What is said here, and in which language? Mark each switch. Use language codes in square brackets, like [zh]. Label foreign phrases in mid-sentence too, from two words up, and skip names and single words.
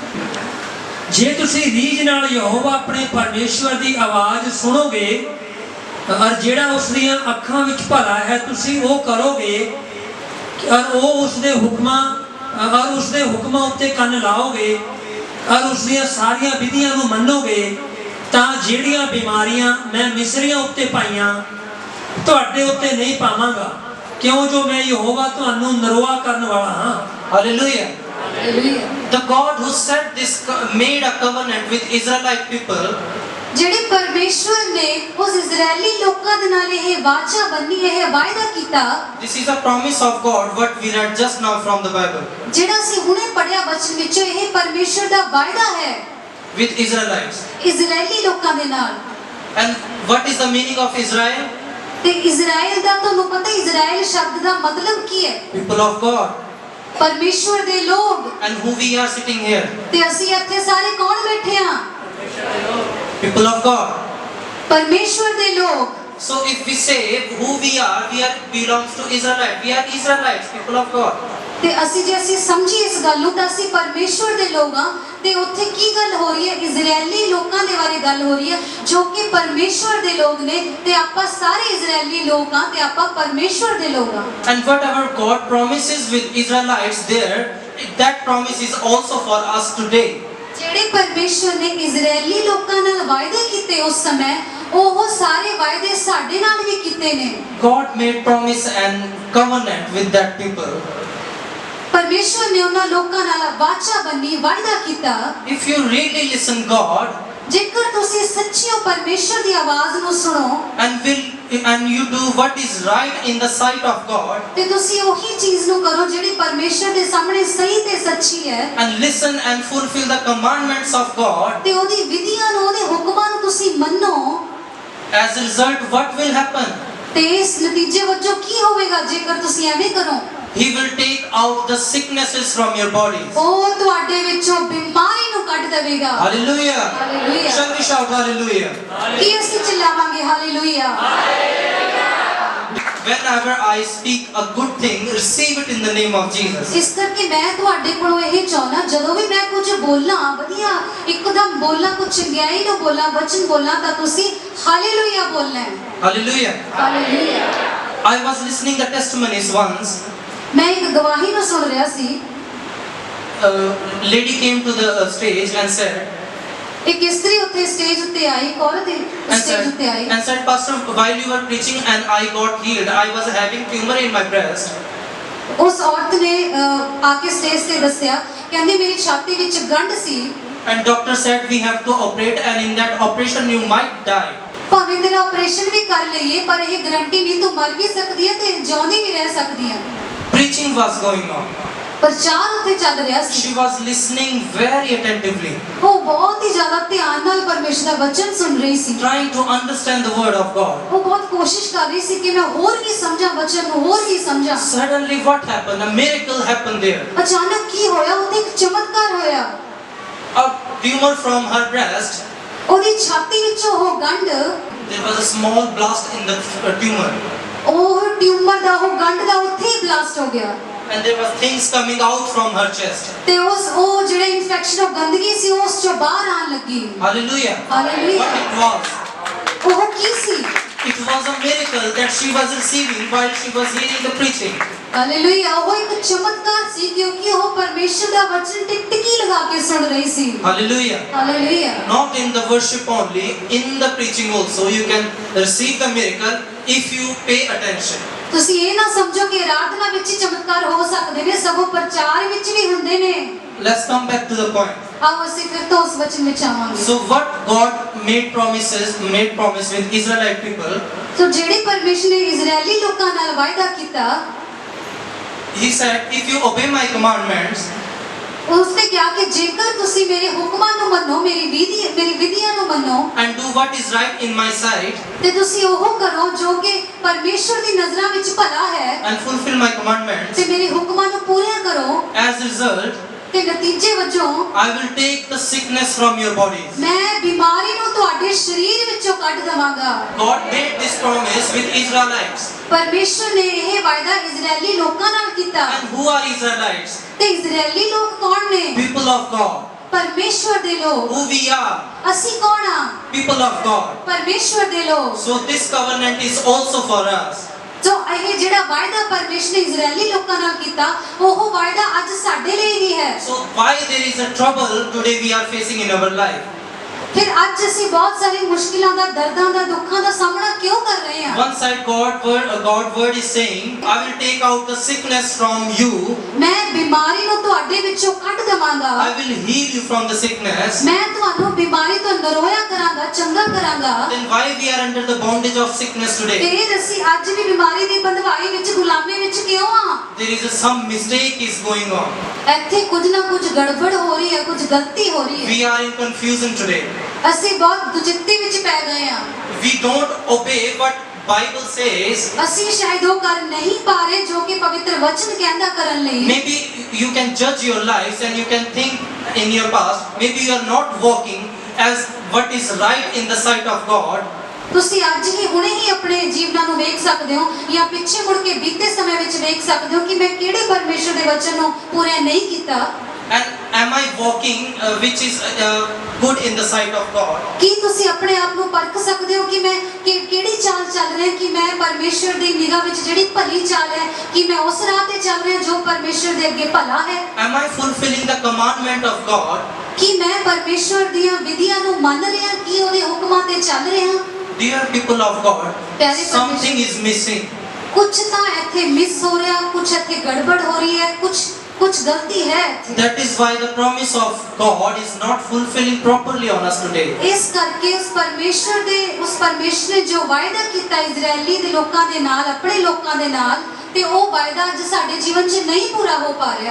[pa] ਜੇ ਤੁਸੀਂ ਰੀਝ ਨਾਲ ਯਹੋਵਾ ਆਪਣੇ ਪਰਮੇਸ਼ਵਰ ਦੀ ਆਵਾਜ਼ ਸੁਣੋਗੇ ਔਰ ਜਿਹੜਾ ਉਸ ਦੀਆਂ ਅੱਖਾਂ ਵਿੱਚ ਭਲਾ ਹੈ ਤੁਸੀਂ ਉਹ ਕਰੋਗੇ ਔਰ ਉਸ ਦੇ ਹੁਕਮਾਂ ਉੱਤੇ ਕੰਨ ਲਾਓਗੇ ਔਰ ਉਸ ਦੀਆਂ ਸਾਰੀਆਂ ਵਿਧੀਆਂ ਨੂੰ ਮੰਨੋਗੇ, ਤਾਂ ਜਿਹੜੀਆਂ ਬਿਮਾਰੀਆਂ ਮੈਂ ਮਿਸਰੀਆਂ ਉੱਤੇ ਪਾਈਆਂ ਤੁਹਾਡੇ ਉੱਤੇ ਨਹੀਂ ਪਾਵਾਂਗਾ। ਕਿਉਂ ਜੋ ਮੈਂ ਯਹੋਵਾ ਤੁਹਾਨੂੰ ਨਰੋਆ ਕਰਨ ਵਾਲਾ ਹਾਂ। [en] Hallelujah. [pa] ਹਾਲੇਲੂਇਆ। [en] The God who said this made a covenant with Israelite people. [pa] ਜਿਹੜੇ ਪਰਮੇਸ਼ਵਰ ਨੇ ਉਸ ਇਜ਼ਰਾਈਲੀ ਲੋਕਾਂ ਦੇ ਨਾਲ ਇਹ ਵਾਚਾ ਬੰਨੀ, ਇਹ ਵਾਅਦਾ ਕੀਤਾ। [en] This is a promise of God, what we read just now from the Bible, [pa] ਜਿਹੜਾ ਅਸੀਂ ਹੁਣੇ ਪੜਿਆ ਬਚਨ ਵਿੱਚੋਂ, ਇਹ ਪਰਮੇਸ਼ਵਰ ਦਾ ਵਾਅਦਾ ਹੈ [en] with Israelites. [pa] ਇਜ਼ਰਾਈਲੀ ਲੋਕਾਂ ਦੇ ਨਾਲ। [en] And what is the meaning of Israel? [pa] ਤੇ ਇਜ਼ਰਾਈਲ ਦਾ ਤੁਹਾਨੂੰ ਪਤਾ ਇਜ਼ਰਾਈਲ ਸ਼ਬਦ ਦਾ ਮਤਲਬ ਕੀ ਹੈ? [en] People of God. [pa] ਪਰਮੇਸ਼ਵਰ ਦੇ ਲੋਕ। [en] And who we are sitting here? [pa] ਤੇ ਅਸੀਂ ਇੱਥੇ ਸਾਰੇ ਕੌਣ ਬੈਠੇ ਹਾਂ? [en] People of God. [pa] ਪਰਮੇਸ਼ਵਰ ਦੇ ਲੋਕ। [en] So if we say who we are belongs to Israelite. We are Israelites, people of God. [pa] ਤੇ ਅਸੀਂ ਸਮਝੀ ਇਸ ਗੱਲ ਨੂੰ ਤਾਂ ਅਸੀਂ ਪਰਮੇਸ਼ਵਰ ਦੇ ਲੋਕ ਹਾਂ। ਤੇ ਉੱਥੇ ਕੀ ਗੱਲ ਹੋ ਰਹੀ ਹੈ? ਇਜ਼ਰਾਈਲੀ ਲੋਕਾਂ ਦੇ ਬਾਰੇ ਗੱਲ ਹੋ ਰਹੀ ਹੈ ਜੋ ਕਿ ਪਰਮੇਸ਼ਵਰ ਦੇ ਲੋਕ ਨੇ। ਤੇ ਆਪਾਂ ਸਾਰੇ ਇਜ਼ਰਾਈਲੀ ਲੋਕ ਹਾਂ ਤੇ ਆਪਾਂ ਪਰਮੇਸ਼ਵਰ ਦੇ ਲੋਕ ਹਾਂ। [en] And whatever God promises with Israelites there, that promise is also for us today. [pa] ਜਿਹੜੇ ਪਰਮੇਸ਼ਵਰ ਨੇ ਇਜ਼ਰਾਈਲੀ ਲੋਕਾਂ ਨਾਲ ਵਾਅਦੇ ਕੀਤੇ ਉਸ ਸਮੇਂ, ਉਹ ਸਾਰੇ ਵਾਅਦੇ ਸਾਡੇ ਨਾਲ ਵੀ ਕੀਤੇ ਨੇ। [en] God made promise and covenant with that people. [pa] ਪਰਮੇਸ਼ਵਰ ਨੇ ਉਹਨਾਂ ਲੋਕਾਂ ਨਾਲ ਵਾਚਾ ਬੰਨੀ, ਵਾਅਦਾ ਕੀਤਾ। [en] If you really listen God [pa] ਜੇਕਰ ਤੁਸੀਂ ਸੱਚੀਓ ਪਰਮੇਸ਼ਵਰ ਦੀ ਆਵਾਜ਼ ਨੂੰ ਸੁਣੋ [en] and you do what is right in the sight of God, [pa] ਤੇ ਤੁਸੀਂ ਉਹੀ ਚੀਜ਼ ਨੂੰ ਕਰੋ ਜਿਹੜੀ ਪਰਮੇਸ਼ਵਰ ਦੇ ਸਾਹਮਣੇ ਸਹੀ ਤੇ ਸੱਚੀ ਹੈ, [en] and listen and fulfill the commandments of God, [pa] ਤੇ ਉਹਦੀ ਵਿਧੀਆਂ ਨੂੰ, ਉਹਦੇ ਹੁਕਮਾਂ ਨੂੰ ਤੁਸੀਂ ਮੰਨੋ, [en] as a result what will happen? [pa] ਤੇ ਇਸ ਨਤੀਜੇ ਵਜੋਂ ਕੀ ਹੋਵੇਗਾ ਜੇਕਰ ਤੁਸੀਂ ਐਵੇਂ ਕਰੋ? [en] He will take out the sicknesses from your bodies. [pa] ਉਹ ਤੁਹਾਡੇ ਵਿੱਚੋਂ ਬਿਮਾਰੀ ਨੂੰ ਕੱਢ ਦੇਵੇਗਾ। [en] Hallelujah. Hallelujah. Shall we shout hallelujah? [pa] ਕੀ ਅਸੀਂ ਚਿল্ਲਾਵਾਂਗੇ ਹਾਲੇਲੂਇਆ? [en] Whenever I speak a good thing, receive it in the name of Jesus. [pa] ਇਸ ਕਰਕੇ ਮੈਂ ਤੁਹਾਡੇ ਕੋਲੋਂ ਇਹ ਚਾਹੁੰਦਾ, ਜਦੋਂ ਵੀ ਮੈਂ ਕੁਝ ਬੋਲਾਂ, ਵਧੀਆ ਇੱਕਦਮ ਬੋਲਾਂ, ਕੁਝ ਚੰਗਿਆਈ ਨੂੰ ਬੋਲਾਂ, ਵਚਨ ਬੋਲਾਂ, ਤਾਂ ਤੁਸੀਂ ਹਾਲੇਲੂਇਆ ਬੋਲਣਾ ਹੈ। [en] Hallelujah. [pa] ਹਾਲੇਲੂਇਆ। [en] I was listening the testimonies once. [pa] ਮੈਂ ਇੱਕ ਗਵਾਹੀ ਨੂੰ ਸੁਣ ਰਿਹਾ ਸੀ। [en] A lady came to the stage and said, [pa] ਇੱਕ ਇਸਤਰੀ ਉੱਤੇ ਸਟੇਜ ਉੱਤੇ ਆਈ, ਇੱਕ ਔਰਤ ਸਟੇਜ ਉੱਤੇ ਆਈ [en] and said, Pastor, while you were preaching and I got healed, I was having tumor in my breast. [pa] ਉਸ ਔਰਤ ਨੇ ਆ ਕੇ ਸਟੇਜ ਤੇ ਦੱਸਿਆ, ਕਹਿੰਦੀ ਮੇਰੀ ਛਾਤੀ ਵਿੱਚ ਗੰਢ ਸੀ। [en] And doctor said we have to operate, and in that operation you might die. [pa] ਭਾਵੇਂ ਤੇਰਾ ਆਪਰੇਸ਼ਨ ਵੀ ਕਰ ਲਈਏ, ਪਰ ਇਹ ਗਰੰਟੀ ਨਹੀਂ, ਤੂੰ ਮਰ ਵੀ ਸਕਦੀ ਹੈ ਤੇ ਜਿਉਂਦੀ ਵੀ ਰਹਿ ਸਕਦੀ ਹੈ। [en] Preaching was going on. [pa] ਪ੍ਰਚਾਰ ਉੱਥੇ ਚੱਲ ਰਿਹਾ ਸੀ। [en] She was listening very attentively, [pa] ਉਹ ਬਹੁਤ ਹੀ ਜ਼ਿਆਦਾ ਧਿਆਨ ਨਾਲ ਪਰਮੇਸ਼ਰ ਦਾ ਵਚਨ ਸੁਣ ਰਹੀ ਸੀ। [en] trying to understand the word of God. [pa] ਉਹ ਬਹੁਤ ਕੋਸ਼ਿਸ਼ ਕਰ ਰਹੀ ਸੀ ਕਿ ਮੈਂ ਹੋਰ ਵੀ ਸਮਝਾਂ ਵਚਨ ਨੂੰ, ਹੋਰ ਵੀ ਸਮਝਾਂ। [en] Suddenly what happened? A miracle happened there. [pa] ਅਚਾਨਕ ਕੀ ਹੋਇਆ? ਉਹਦੇ ਇੱਕ ਚਮਤਕਾਰ ਹੋਇਆ। [en] A tumor from her breast, [pa] ਉਹਦੀ ਛਾਤੀ ਵਿੱਚੋਂ ਉਹ ਗੰਢ, [en] there was a small blast in the tumor. [pa] ਉਹ ਟਿਊਮਰ ਦਾ, ਉਹ ਗੰਢ ਦਾ ਉੱਥੇ ਹੀ ਬਲਾਸਟ ਹੋ ਗਿਆ। [en] And there was things coming out from her chest. [pa] ਤੇ ਉਹ ਜਿਹੜਾ ਇਨਫੈਕਸ਼ਨ, ਉਹ ਗੰਦਗੀ ਸੀ, ਉਸ ਚੋਂ ਬਾਹਰ ਆਣ ਲੱਗੀ। [en] Hallelujah. [pa] ਹਾਲੇਲੂਇਆ। [en] What it was? [pa] ਉਹ ਕੀ ਸੀ? [en] It was a miracle that she was receiving while she was hearing the preaching. [pa] ਹਾਲੇਲੂਇਆ। ਉਹ ਇੱਕ ਚਮਤਕਾਰ ਸੀ ਕਿਉਂਕਿ ਉਹ ਪਰਮੇਸ਼ਰ ਦਾ ਵਚਨ ਟਿਕਟਿਕੀ ਲਗਾ ਕੇ ਸੁਣ ਰਹੀ ਸੀ। [en] Hallelujah. [pa] ਹਾਲੇਲੂਇਆ। [en] Not in the worship only, in the preaching also you can receive the miracle if you pay attention. [pa] ਤੁਸੀਂ ਇਹ ਨਾ ਸਮਝੋ ਕਿ ਆਰਾਧਨਾ ਵਿੱਚ ਹੀ ਚਮਤਕਾਰ ਹੋ ਸਕਦੇ ਨੇ, ਸਗੋਂ ਪ੍ਰਚਾਰ ਵਿੱਚ ਵੀ ਹੁੰਦੇ ਨੇ। [en] Let's come back to the point. [pa] ਆਓ ਅਸੀਂ ਫਿਰ ਤੋਂ ਉਸ ਵਚਨ ਵਿੱਚ ਆਵਾਂਗੇ। [en] So what God made promise with Israelite people. [pa] ਸੋ ਜਿਹੜੇ ਪਰਮੇਸ਼ਰ ਨੇ ਇਜ਼ਰਾਈਲੀ ਲੋਕਾਂ ਨਾਲ ਵਾਅਦਾ ਕੀਤਾ, [en] He said, if you obey my commandments, [pa] ਉਸਨੇ ਕਿਹਾ ਕਿ ਜੇਕਰ ਤੁਸੀਂ ਮੇਰੇ ਹੁਕਮਾਂ ਨੂੰ ਮੰਨੋ, ਮੇਰੀ ਵਿਧੀਆਂ ਨੂੰ ਮੰਨੋ, [en] and do what is right in my sight, [pa] ਤੇ ਤੁਸੀਂ ਉਹ ਕਰੋ ਜੋ ਕਿ ਪਰਮੇਸ਼ਰ ਦੀ ਨਜ਼ਰਾਂ ਵਿੱਚ ਭਲਾ ਹੈ, [en] and fulfill my commandments, [pa] ਤੇ ਮੇਰੇ ਹੁਕਮਾਂ ਨੂੰ ਪੂਰਾ ਕਰੋ, [en] as a result, [pa] ਤੇ ਨਤੀਜੇ ਵਜੋਂ [en] I will take the sickness from your bodies. [pa] ਮੈਂ ਬਿਮਾਰੀ ਨੂੰ ਤੁਹਾਡੇ ਸਰੀਰ ਵਿੱਚੋਂ ਕੱਢ ਦਵਾਂਗਾ। [en] God made this promise with Israelites. [pa] ਪਰਮੇਸ਼ਰ ਨੇ ਇਹ ਵਾਅਦਾ ਇਜ਼ਰਾਈਲੀ ਲੋਕਾਂ ਨਾਲ ਕੀਤਾ। [en] And who are Israelites? [pa] ਤੇ ਇਜ਼ਰਾਈਲੀ ਲੋਕ ਕੌਣ ਨੇ? [en] People of God. [pa] ਪਰਮੇਸ਼ਰ ਦੇ ਲੋਕ। [en] Who we are? [pa] ਅਸੀਂ ਕੌਣ ਆ? [en] People of God. [pa] ਪਰਮੇਸ਼ਰ ਦੇ ਲੋਕ। [en] So this covenant is also for us. [pa] ਜੋ ਇਹ ਜਿਹੜਾ ਵਾਅਦਾ ਪਰਮੇਸ਼ਰ ਨੇ ਇਜ਼ਰਾਈਲੀ ਲੋਕਾਂ ਨਾਲ ਕੀਤਾ, ਉਹ ਵਾਅਦਾ ਅੱਜ ਸਾਡੇ ਲਈ ਵੀ ਹੈ। [en] So why there is a trouble today we are facing in our life? [pa] ਫਿਰ ਅੱਜ ਅਸੀਂ ਬਹੁਤ ਸਾਰੀ ਮੁਸ਼ਕਿਲਾਂ ਦਾ, ਦਰਦਾਂ ਦਾ, ਦੁੱਖਾਂ ਦਾ ਸਾਹਮਣਾ ਕਿਉਂ ਕਰ ਰਹੇ ਹਾਂ? [en] One side God word is saying, I will take out the sickness from you. [pa] ਮੈਂ ਬਿਮਾਰੀ ਨੂੰ ਤੁਹਾਡੇ ਵਿੱਚੋਂ ਕੱਢ ਦੇਵਾਂਗਾ। [en] I will heal you from the sickness. [pa] ਮੈਂ ਤੁਹਾਨੂੰ ਬਿਮਾਰੀ ਤੋਂ ਨਰੋਇਆ ਕਰਾਂਗਾ, ਚੰਗਾ ਕਰਾਂਗਾ। [en] Then why we are under the bondage of sickness today? [pa] ਫਿਰ ਅਸੀਂ ਅੱਜ ਵੀ ਬਿਮਾਰੀ ਦੀ ਬੰਦਵਾਈ ਵਿੱਚ, ਗੁਲਾਮੀ ਵਿੱਚ ਕਿਉਂ ਆ? [en] There is some mistake is going on. [pa] ਇੱਥੇ ਕੁਝ ਨਾ ਕੁਝ ਗੜਬੜ ਹੋ ਰਹੀ ਹੈ, ਕੁਝ ਗਲਤੀ ਹੋ ਰਹੀ ਹੈ। [en] We are in confusion today. [pa] ਅਸੀਂ ਬਹੁਤ ਦੁਚਿੱਤੀ ਵਿੱਚ ਪੈ ਗਏ ਹਾਂ। [en] We don't obey what Bible says. [pa] ਅਸੀਂ ਸ਼ਾਇਦ ਉਹ ਕਰ ਨਹੀਂ ਪਾ ਰਹੇ ਜੋ ਕਿ ਪਵਿੱਤਰ ਵਚਨ ਕਹਿੰਦਾ ਕਰਨ ਲਈ। [en] Maybe you can judge your lives and you can think in your past, maybe you are not walking as what is right in the sight of God. [pa] ਤੁਸੀਂ ਅੱਜ ਹੀ ਹੁਣੇ ਹੀ ਆਪਣੇ ਜੀਵਨਾਂ ਨੂੰ ਵੇਖ ਸਕਦੇ ਹੋ ਜਾਂ ਪਿੱਛੇ ਮੁੜ ਕੇ ਬੀਤੇ ਸਮੇਂ ਵਿੱਚ ਵੇਖ ਸਕਦੇ ਹੋ ਕਿ ਮੈਂ ਕਿਹੜੇ ਪਰਮੇਸ਼ਰ ਦੇ ਵਚਨ ਨੂੰ ਪੂਰਾ ਨਹੀਂ ਕੀਤਾ। [en] And am I walking which is good in the sight of God? [pa] ਕੀ ਤੁਸੀਂ ਆਪਣੇ ਆਪ ਨੂੰ ਪਰਖ ਸਕਦੇ ਹੋ ਕਿ ਮੈਂ ਕਿਹੜੀ ਚਾਲ ਚੱਲ ਰਿਹਾ, ਕਿ ਮੈਂ ਪਰਮੇਸ਼ਰ ਦੀ ਨਿਗਾਹ ਵਿੱਚ ਜਿਹੜੀ ਭਲੀ ਚਾਲ ਹੈ, ਕਿ ਮੈਂ ਉਸ ਰਾਹ ਤੇ ਚੱਲ ਰਿਹਾ ਜੋ ਪਰਮੇਸ਼ਰ ਦੇ ਅੱਗੇ ਭਲਾ ਹੈ? [en] Am I fulfilling the commandment of God? [pa] ਕਿ ਮੈਂ ਪਰਮੇਸ਼ਰ ਦੀਆਂ ਵਿਧੀਆਂ ਨੂੰ ਮੰਨ ਰਿਹਾ, ਕਿ ਉਹਦੇ ਹੁਕਮਾਂ ਤੇ ਚੱਲ ਰਿਹਾ? [en] Dear people of God, [pa] ਪਿਆਰੇ [en] something is missing. [pa] ਕੁਝ ਤਾਂ ਇੱਥੇ ਮਿਸ ਹੋ ਰਿਹਾ, ਕੁਝ ਇੱਥੇ ਗੜਬੜ ਹੋ ਰਹੀ ਹੈ, ਕੁਝ ਗਲਤੀ ਹੈ ਇੱਥੇ। That is why the promise of God is not fulfilling properly on us today. ਇਸ ਕਰਕੇ ਉਸ ਪਰਮੇਸ਼ਰ ਨੇ ਜੋ ਵਾਅਦਾ ਕੀਤਾ ਇਜ਼ਰਾਈਲੀ ਦੇ ਲੋਕਾਂ ਦੇ ਨਾਲ, ਆਪਣੇ ਲੋਕਾਂ ਦੇ ਨਾਲ, ਤੇ ਉਹ ਵਾਅਦਾ ਅੱਜ ਸਾਡੇ ਜੀਵਨ 'ਚ ਨਹੀਂ ਪੂਰਾ ਹੋ ਪਾ ਰਿਹਾ।